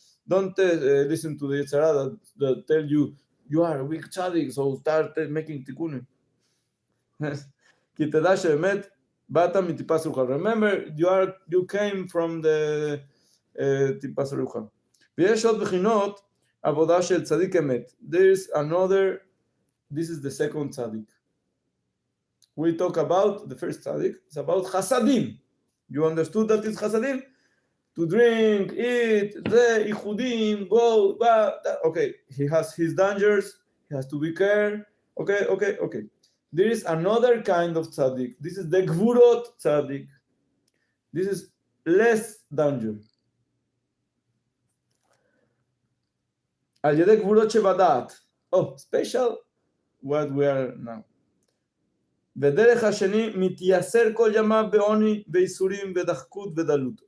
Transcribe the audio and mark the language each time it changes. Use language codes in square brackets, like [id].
[en] Don't listen to the Yetzer Hara that tell you, you are a weak tzaddik, so start making תיקונים. [he] כי תדע שבאמת באת מטיפה סרוחה. [en] Remember, you came from the טיפה סרוחה. [he] ויש עוד בחינות עבודה של צדיק אמת. [en] There is another, this is the second tzaddik. We talk about the first tzaddik, it's about chasadim. You understood that it's chasadim? To drink, eat, the ייחודים, go, okay, he has his dangers, he has to be careful. Okay. There is another kind of tzaddik. This is the Gvurot tzaddik. This is less danger. [he] על ידי גבורות שבדעת. [en] Oh, special what we are now. [he] ודרך השני מתייסר כל ימיו בעוני, בייסורים, בדחקות ודלות.